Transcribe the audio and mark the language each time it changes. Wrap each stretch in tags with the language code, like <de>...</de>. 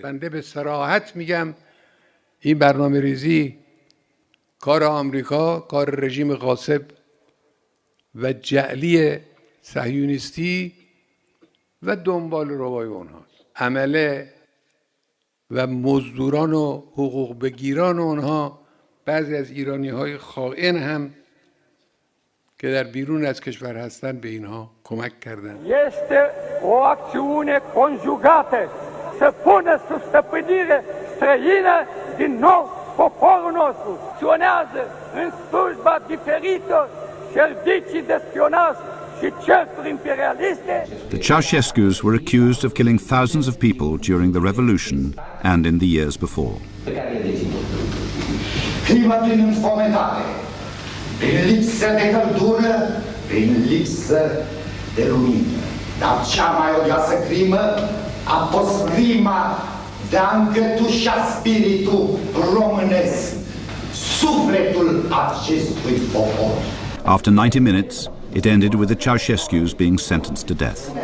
<fa>بنده به صراحت میگم این برنامه ریزی کار آمریکا، کار رژیم غاصب و جعلی صهیونیستی و دنبال روای اونهاست. عمله و مزدوران و حقوق بگیران اونها، بعضی از ایرانی‌های خائن هم که در بیرون از کشور هستند به اینها کمک کردند.</fa> <ro>Este o acțiune conjugată să pună sub stăpânire străină din nou poporul nostru. Acționează în slujba diferitor servicii de spionaj și cercuri imperialiste.</ro> <en>The Ceausescus were accused of killing thousands of people during the revolution and in the years before.</en> <ro>Crimă prin înfometare, prin lipsă de căldură, prin lipsă de lumină. Dar cea mai odioasă crimă a fost crima de a încătușa spiritul românesc, sufletul acestui popor.</ro> <en>After 90 minutes, it ended with the Ceausescus being sentenced to death.</en>